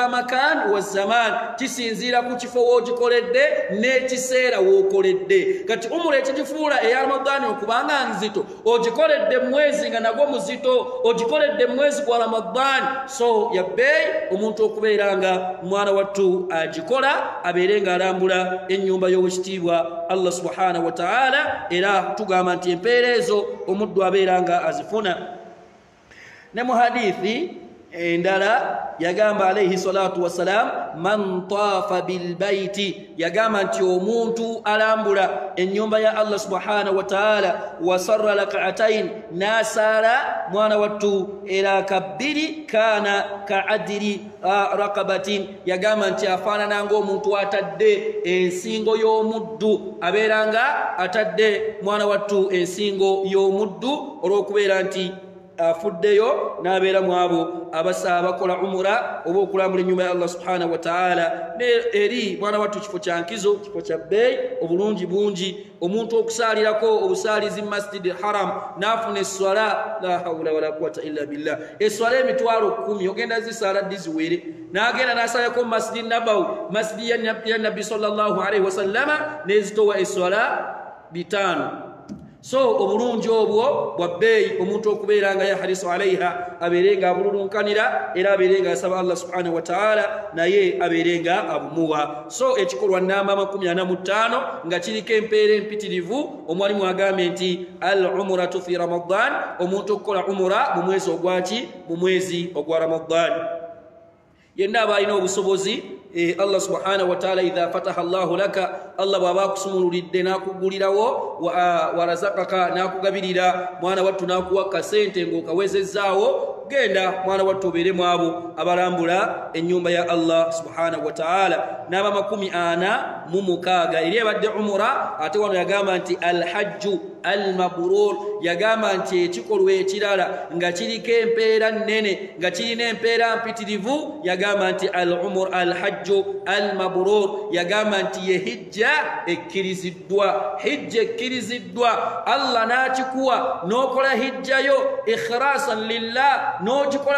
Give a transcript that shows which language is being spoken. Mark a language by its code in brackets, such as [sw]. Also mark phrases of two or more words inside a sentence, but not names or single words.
[ar] مكان وزمان [lg] kisinzira ku kifo wogikoledde n'ekiseera wookoledde kati umura ekigifuula eya ramadani okubanga nzito ogikoledde mwezi nga nagwo muzito ogikoledde mwezi gwa ramadani so yabbeeyi omuntu okubeera nga mwana wattu agikola abeere nga alambula ennyumba y'owekitiibwa Allah [ar] سبحانه وتعالى [lg] era tugamba nti empeera ezo omuddu abeera nga azifuna ne mu hadithi endala yagamba [ar] عليه الصلاة والسلام من طاف بالبيت [lg] yagamba nti omuntu alambula ennyumba ya Allah [ar] سبحانه وتعالى وصلى ركعتين [lg] nasara mwana wattu era kabbiri [ar] كان كعتق رقبة [lg] yagamba nti afaanana ng'omuntu atadde ensingo y'omuddu abeeranga atadde mwana wattu ensingo y'omuddu olw'okubeera nti afuddeyo n'abeera mu abo abakola umura oba okulambula ennyumba ya Allah [ar] سبحانه وتعالى [lg] eri mwana wattu kifo kya nkizo kifo kya bbeeyi obulungi bungi omuntu okusaalirako obusaalizi mu [ar] المسجد الحرام [lg] n'afuna esswala [ar] لا حول ولا قوة إلا بالله [lg] esswala emitwalo 10 ogenda zisaala ddi ziwere n'agenda n'asaalako mu [ar] المسجد النبوي [lg] masjidi ya nabbi [ar] صلى الله عليه وسلم [lg] n'ezitowa esswala 5 so obulungi obwo bwa bbeeyi omuntu okubeera nga [ar] يحرص عليها [lg] abeere nga abululunkanira era abeere nga asaba Allah [ar] سبحانه وتعالى [lg] naye abeere nga abumuwa so ekikolwa namba 45 nga kiriko empeera empitirivu omwalimu agambye nti [ar] العمرة في رمضان [lg] omuntu okukola umura mu mwezi ogwaki mu mwezi ogwa ramadan yenna aba alina obusobozi Allah [ar] سبحانه وتعالى إذا فتح الله لك [lg] Allah bwaba kusumululidde nakugulirawo [ar] ورزقك [lg] nakugabirira mwana wattu nakuwa kasente ng'okawezezaawo genda mwana wattu obeere mu abo abalambula ennyumba ya Allah [ar] سبحانه وتعالى [lg] n'aba 46 eri ebadde umura ate wano yagamba nti [ar] الحج المبرور [lg] yagamba nti ekikolwa ekirala nga kiriko empeera nnene nga kirina empeera mpitirivu yagamba nti [ar] الحج المبرور [lg] yagamba nti ye hijja ekkiriziddwa hijja ekkiriziddwa Allah n'akikuwa n'okola hijjayo [ar] إخلاصا لله [lg] n'ogikola